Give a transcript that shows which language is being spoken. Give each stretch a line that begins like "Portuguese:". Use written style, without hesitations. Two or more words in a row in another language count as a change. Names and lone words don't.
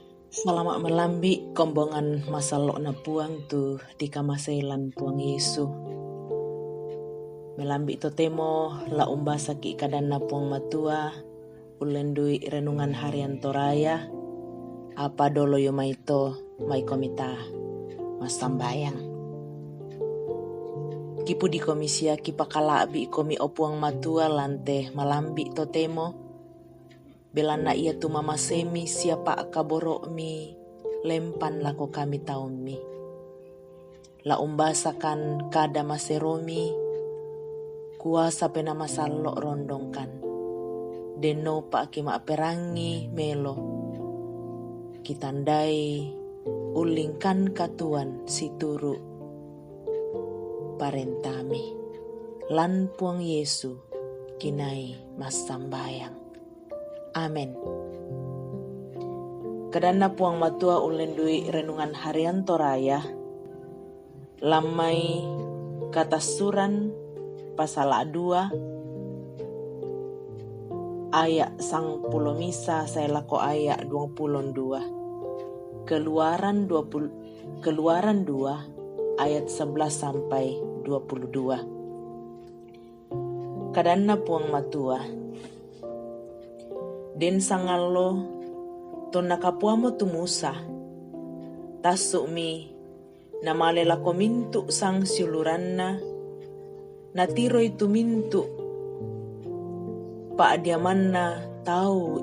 Toraja-Sa'dan: Selamat melambi kombongan masalok na puang tu di kamasailan puang Yesu. Melambi to temo la umba saki kadan na puang matua ulendui
Indonesian: renungan harian toraya
Toraja-Sa'dan: apa dolo yo maito mai komita masambayang. Kipu di komisia kipakalabi komi opuang matua lante malambi to temo belana ia tu mama semi siapa akaboro mi lempan lako kami taun mi. La umbasakan kada maseromi kuasa pena masalok rondongkan. Deno pa akima perangi melo. Kitandai ulingkan katuan situru parentami. Lan puang Yesu kinai masambayang. Amen. Kadana puang matua ulendui
Indonesian: renungan harian toraya
Toraja-Sa'dan: lamai kata suran
Indonesian: pasal 2 ayat
Toraja-Sa'dan: sang pulo misa saya lako ayat 22
Indonesian: keluaran 2 ayat 11 sampai 22.
Toraja-Sa'dan: Kadana puang matua den sangalo to nakapuamo tu Musa tasuk mi namalela ko mintu sang siuluranna natiro itu mintu pa diamanna tau